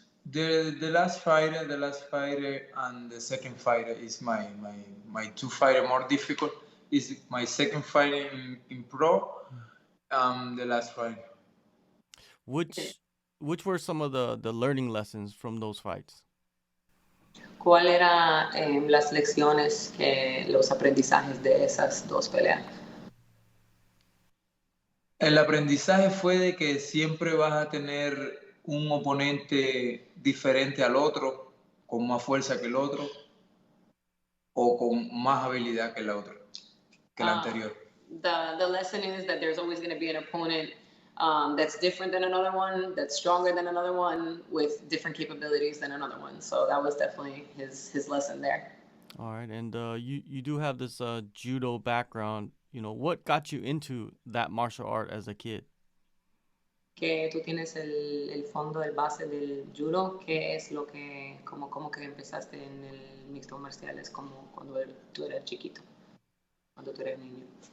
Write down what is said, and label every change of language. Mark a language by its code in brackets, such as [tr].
[en] The last fighter, and the second fighter is my two fighter more difficult. Is my second fight in pro, the last fight. Which were some of the learning lessons from those fights? [es] ¿Cuál era las lecciones, los aprendizajes de esas dos peleas? El aprendizaje fue de que siempre vas a tener un oponente diferente al otro, con más fuerza que el otro, o con más habilidad que el otro, que el anterior. [en] The lesson is that there's always going to be an opponent that's different than another one, that's stronger than another one, with different capabilities than another one. So that was definitely his lesson there. All right, and you do have this judo background. What got you into that martial art as a kid? [es] Que tú tienes el fondo, el base del judo. ¿Qué es lo que, como que empezaste en el mixto marciales, como cuando tú eras chiquito, cuando tú eras niño?